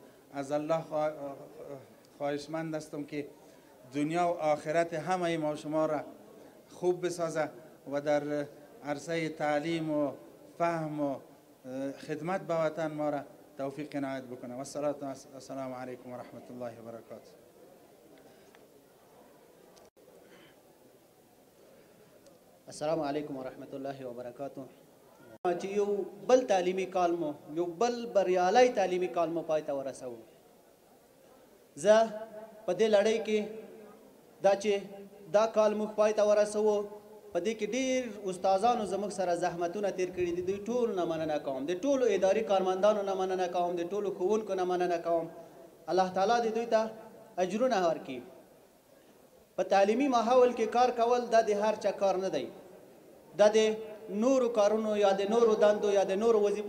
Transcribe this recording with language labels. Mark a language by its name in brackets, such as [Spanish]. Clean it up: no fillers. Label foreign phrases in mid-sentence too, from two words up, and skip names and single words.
[Persian] از الله خواهشمند هستم که دنیا و آخرت همه ما شما را خوب بسازه و در عرصه تعلیم و فهم و خدمت به وطن ما را توفیق عنایت بکنه. [Arabic] و السلام علیکم و رحمت الله و برکاته. السلام علیکم و رحمت الله و برکاته. [Pashto] چې یو بل تعلیمي کال مو، یو بل بریالی تعلیمي کال مو پای ته ورسوو. زه په دې لړۍ کې دا چې دا کال موږ پای ته ورسوو په دې کې ډېر استادانو زموږ سره زحمتونه تیر کړي دي دوی ټولو نه مننه کوم د ټولو اداري کارمندانو نه مننه کوم د ټولو ښوونکو نه مننه کوم الله تعالی دې دوی ته اجرونه ورکړي په تعلیمي ماحول کې کار کول دا د هر چا کار نه دی دا د نورو کارونو یا د نورو دندو یا د نورو وظیفو